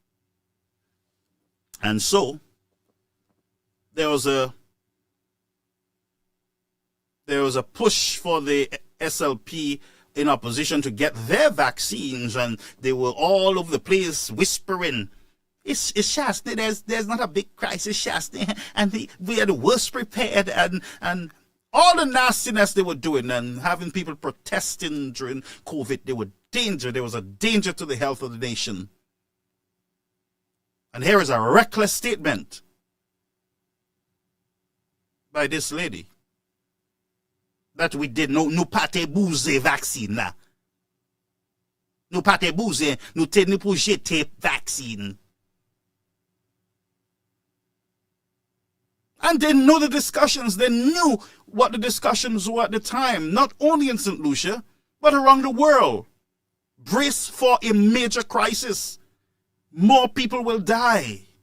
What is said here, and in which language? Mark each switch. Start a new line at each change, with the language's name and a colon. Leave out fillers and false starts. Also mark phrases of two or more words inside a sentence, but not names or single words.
English: And so, there was a push for the SLP in opposition to get their vaccines, and they were all over the place whispering, it's Chasney, there's not a big crisis, Chasney, and we are the worst prepared, and all the nastiness they were doing and having people protesting during COVID, there was a danger to the health of the nation. And here is a reckless statement by this lady that we did
Saint Lucian Creole French: no pate bouze vaccine là. Nou pate bouze, nou te nou pou jete vaccine.
English: And they know the discussions. They knew what the discussions were at the time, not only in St. Lucia, but around the world. Brace for a major crisis. More people will die.